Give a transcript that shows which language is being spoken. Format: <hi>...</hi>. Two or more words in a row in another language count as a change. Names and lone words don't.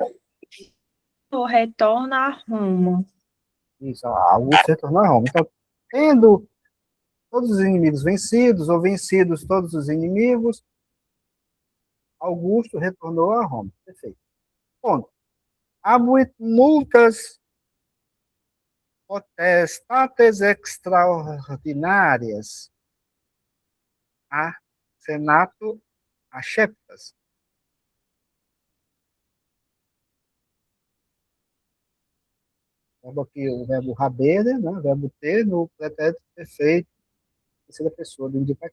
<pt>retorna a Roma. Isso, Augusto retornou a Roma. Então, tendo todos os inimigos vencidos, ou vencidos todos os inimigos, Augusto retornou a Roma. Perfeito. Ponto.</pt> <la>Abuit multas potestates extraordinárias a senato acceptas.</la> <pt>O verbo habere, né? O verbo ter no pretérito perfeito, terceira pessoa do indicativo.</pt>